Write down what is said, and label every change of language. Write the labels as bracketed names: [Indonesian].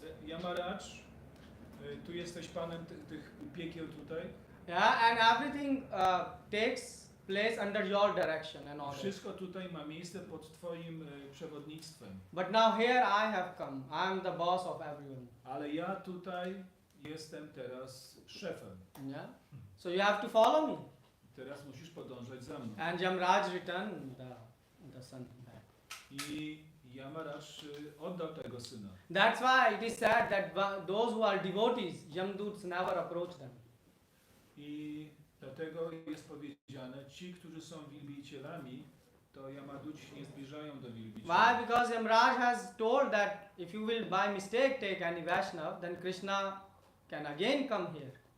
[Polish] Yamaradż, tu jesteś Panem tych piekieł tutaj. [English] Yeah, and everything takes place under your direction and order. [Polish] Wszystko tutaj ma miejsce pod Twoim przewodnictwem. [English] But now here I have come. I am the boss of everyone. [Polish] Ale ja tutaj jestem teraz szefem. [English] Yeah. So you have to follow me. [Polish] Teraz musisz podążać za mną. [English] And Yamraj returned the son back. [Polish] I Yamaradż oddał tego syna. [English] That's why it is said that those who are devotees, Yamduts never approach them. [Polish] I dlatego jest powiedziane, ci, którzy są wielbicielami, to Yamaduci nie zbliżają do wielbicieli. [English] Why? Because Yamraj has told that if you will by mistake take any Vaishnav, then Krishna can again come here.